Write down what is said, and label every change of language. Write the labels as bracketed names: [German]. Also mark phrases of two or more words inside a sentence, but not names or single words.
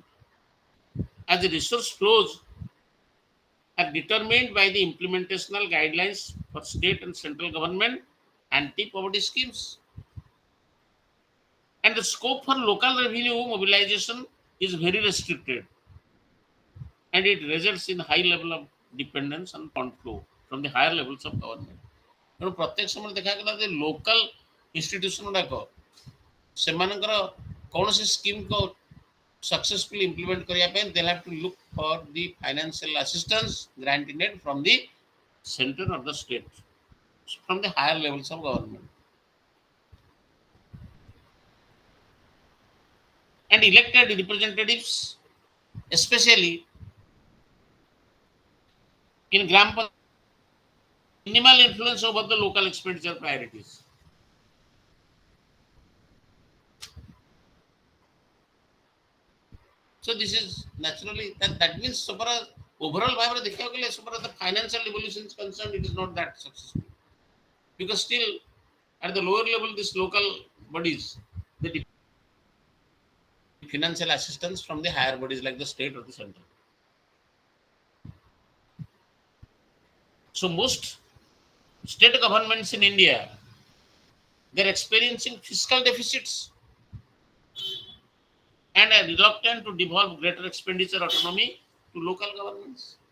[English] As the resource flows are determined by the implementational guidelines for state and central government anti-poverty schemes. And the scope for local revenue mobilization is very restricted and it results in high level of dependence on fund flow from the higher levels of government. [Odia] ତେଣୁ ପ୍ରତ୍ୟେକ ସମୟରେ ଦେଖାଗଲା ଯେ [English] local institution [Odia] ଗୁଡ଼ାକ ସେମାନଙ୍କର କୌଣସି ସ୍କିମ୍କୁ [English] successfully implement [Odia] କରିବା ପାଇଁ [English] they'll have to look for the financial assistance granted from the center or the state, from the higher levels of government. And elected representatives, especially in Gram Panchayat, minimal influence over the local expenditure priorities. So this is naturally that means so far as overall भाବରେ ଦେଖିବାକୁ ଗଲେ so far as the financial devolution is concerned, it is not that successful because still at the lower level these local bodies they depend on financial assistance from the higher bodies like the state or the center. So most state governments in India they're experiencing fiscal deficits and are reluctant to devolve greater expenditure autonomy to local governments.